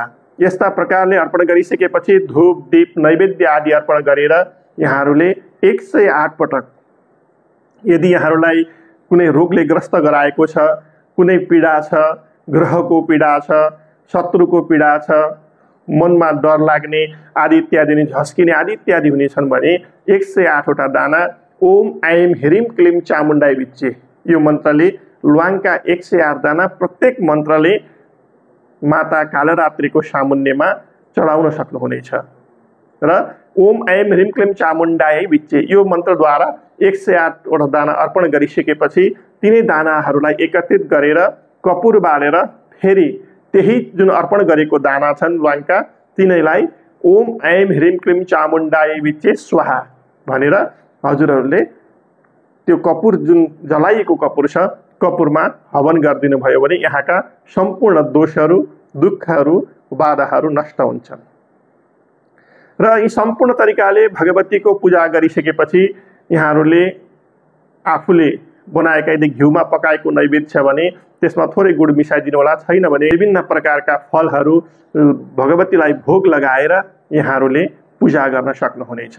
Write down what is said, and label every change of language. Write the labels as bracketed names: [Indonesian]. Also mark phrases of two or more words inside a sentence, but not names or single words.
[Nepali] यस्ता प्रकारले अर्पण गरिसकेपछि धूप दीप नैवेद्य आदि अर्पण गरेर यहाँहरूले 108 पटक, यदि यहाँहरूलाई कुनै रोगले ग्रस्त गराएको छ, कुनै पीडा छ, ग्रहको पीडा छ, शत्रुको पीडा छ, मनमा डर लाग्ने आदि इत्यादि झस्किने आदि इत्यादि हुनेछन् भने 108 वटा दाना [Sanskrit] ओम ऐम ह्रीम क्लीम चामुण्डाय विच्चे [Nepali] यो मन्त्रले ल्वाङका 108 दाना प्रत्येक मन्त्रले माता कालरात्रिको सामुन्नेमा चढाउन सक्नुहुनेछ। र [Sanskrit] ओम ऐम ह्रीम क्लीम चामुण्डाय विच्चे [Nepali] यो मन्त्रद्वारा 108 वटा दाना अर्पण गरिसकेपछि तिनै दानाहरूलाई एकत्रित गरेर कपुर बालेर फेरि त्यही जुन अर्पण गरेको दाना छन् ल्वाङका तिनैलाई [Sanskrit] ओम ऐम ह्रीम क्लीम चामुण्डाय विच्चे स्वाहा [Nepali] भनेर हजुरहरूले त्यो कपुर जुन जलाइएको कपुर छ कपुरमा हवन गरिदिनु भयो भने यहाँका सम्पूर्ण दोषहरू, दुःखहरू, बाधाहरू नष्ट हुन्छन्। र यी सम्पूर्ण तरिकाले भगवतीको पूजा गरिसकेपछि यहाँहरूले आफूले बनाएका यदि घिउमा पकाएको नैवेद्य छ भने त्यसमा थोरै गुड मिसाइदिनु होला, छैन भने विभिन्न प्रकारका फलहरू भगवतीलाई भोग लगाएर यहाँहरूले पूजा गर्न सक्नुहुनेछ।